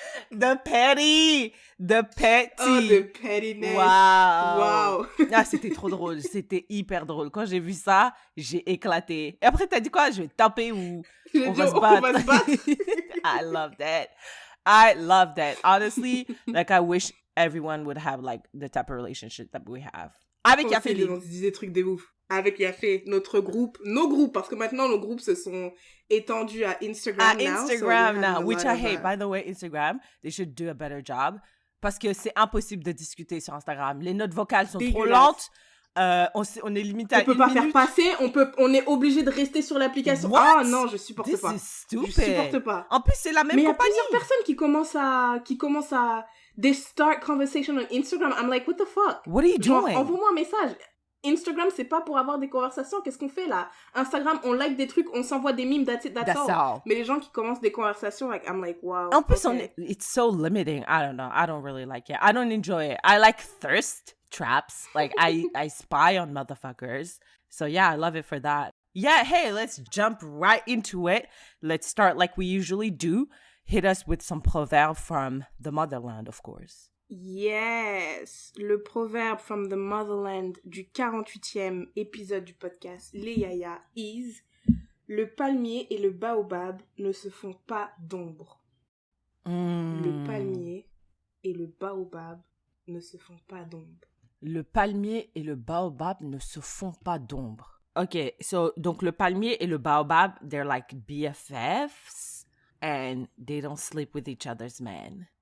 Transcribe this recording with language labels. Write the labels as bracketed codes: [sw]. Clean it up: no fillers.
[en] The petty. Oh, the pettiness. [fr] Wow. Ah, c'était trop drôle. C'était hyper drôle. Quand j'ai vu ça, j'ai éclaté. Et après, t'as dit quoi? Je vais taper ou on va se battre. [en] I love that. Honestly, like, I wish everyone would have, like, the type of relationship that we have. [fr] Avec Yafé. On se disait des trucs de ouf. Avec Yafé, nos groupes, parce que maintenant, nos groupes se sont étendus à Instagram [en] now, which I hate. By the way, Instagram, they should do a better job. [fr] Parce que c'est impossible de discuter sur Instagram. Les notes vocales sont trop lentes. On est limité à 1 minute. On peut pas faire passer. On est obligé de rester sur l'application. Ah non, je supporte pas. [en] This is stupid. [fr] Je supporte pas. En plus, c'est la même compagnie. Mais il y a plusieurs personnes qui commencent à [en] they start conversation on Instagram. I'm like, what the fuck? What are you doing? [fr] Envoie-moi un message. Instagram, c'est pas pour avoir des conversations. Qu'est-ce qu'on fait là? Instagram, on like des trucs, on s'envoie des memes, [en] that's all. [fr] Mais les gens qui commencent des conversations, like, [en] I'm like, wow. [fr] En plus, [en] it's so limiting. I don't know. I don't really like it. I don't enjoy it. I like thirst traps. Like, I spy on motherfuckers. So yeah, I love it for that. Yeah, hey, let's jump right into it. Let's start like we usually do. Hit us with some proverbs from the motherland, of course. [fr] Yes, le proverbe [en] from the motherland [fr] du 48e épisode du podcast Les Yaya is le palmier et le baobab ne se font pas d'ombre. Le palmier et le baobab ne se font pas d'ombre. Le palmier et le baobab ne se font pas d'ombre. [en] Okay, so [fr] donc le palmier et le baobab, [en] they're like BFFs and they don't sleep with each other's men.